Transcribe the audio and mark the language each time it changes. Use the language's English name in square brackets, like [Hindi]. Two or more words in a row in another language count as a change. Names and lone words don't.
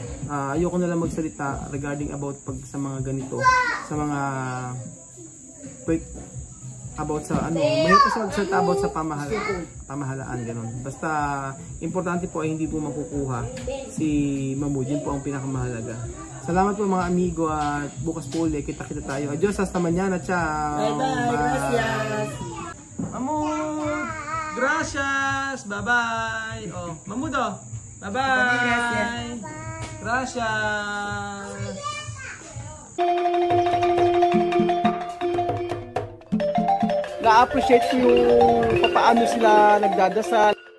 [Filipino] Ayoko na lang magsalita [English] regarding about [Filipino] sa mga ganito, sa mga about sa may kasi magsalita about sa pamahalaan ganun. Basta importante po ay hindi po makukuha si Mamoud, yun po ang pinakamahalaga. Salamat po mga amigo at bukas po ulit kita tayo. [Spanish] Adios, hasta mañana, ciao. Bye. Gracias. Mamoud, gracias. [English] Bye. Oh, Mamoud, bye. [Spanish] Gracias. [Filipino] Na-appreciate ko yung paano sila nagdadasal.